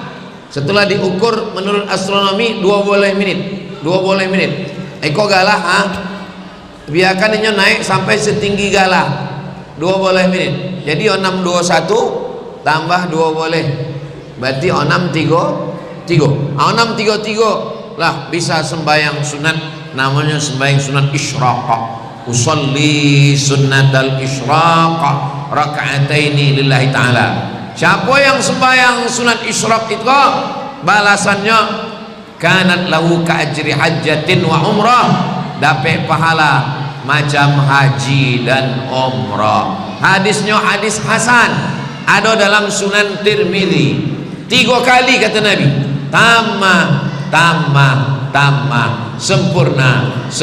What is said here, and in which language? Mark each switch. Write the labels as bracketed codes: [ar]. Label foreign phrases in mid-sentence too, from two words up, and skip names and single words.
[ms] Setelah diukur menurut astronomi 20 menit. Eko galah biarkan ini naik sampai setinggi galah 20 menit. Jadi 6:21 tambah 20 berarti 6:33 lah bisa sembahyang sunat, namanya sembahyang sunat isyraq. [ar] أصلي سنة الإشراق ركعتين لله تعالى. [ms] Siapa yang sembahyang sunat isyraq itu balasannya [ar] كانت له كأجر حجة وعمرة, [ms] dapat pahala macam haji dan umrah. Hadisnya hadis hasan, ada dalam Sunan Tirmidzi. 3 kali kata Nabi, tambah sempurna.